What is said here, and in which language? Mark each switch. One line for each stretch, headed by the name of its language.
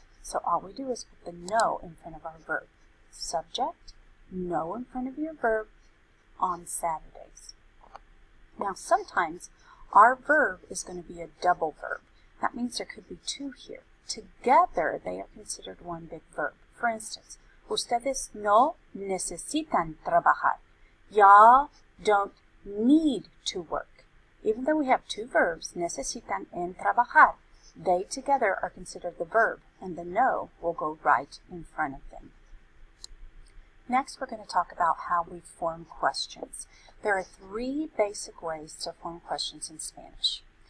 English: So all we do is put the no in front of our verb. Subject, no in front of your verb, on Saturdays. Now sometimes our verb is going to be a double verb. That means there could be two here. Together they are considered one big verb. For instance,
Spanish: ustedes no necesitan trabajar.
English: Y'all don't need to work. Even though we have two verbs, necesitan and trabajar, they together are considered the verb, and the no will go right in front of them. Next, we're going to talk about how we form questions. There are three basic ways to form questions in Spanish.